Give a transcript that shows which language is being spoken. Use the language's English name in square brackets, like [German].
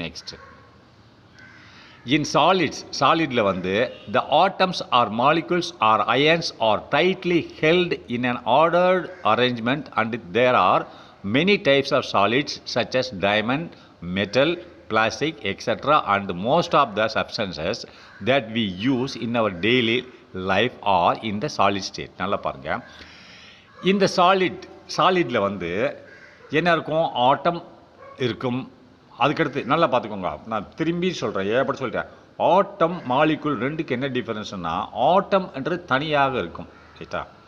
[English] Next in சாலிடில் the atoms or molecules or ions are tightly held in an ordered arrangement and there are many types of solids such as diamond, metal, plastic, etc. and most of the substances that we use in our daily life are in the solid state. [Tamil] நல்லா பாருங்க, இந்த சாலிடில் என்ன இருக்கும்? ஆட்டம் இருக்கும். அதுக்கடுத்து நல்லா பார்த்துக்கோங்க, நான் திரும்பி சொல்கிறேன், எப்படி சொல்லிட்டேன். ஆட்டம் மாலிகுல் ரெண்டுக்கு என்ன டிஃபரன்ஸ்னா, ஆட்டம் என்று தனியாக இருக்கும். ரைட்டா?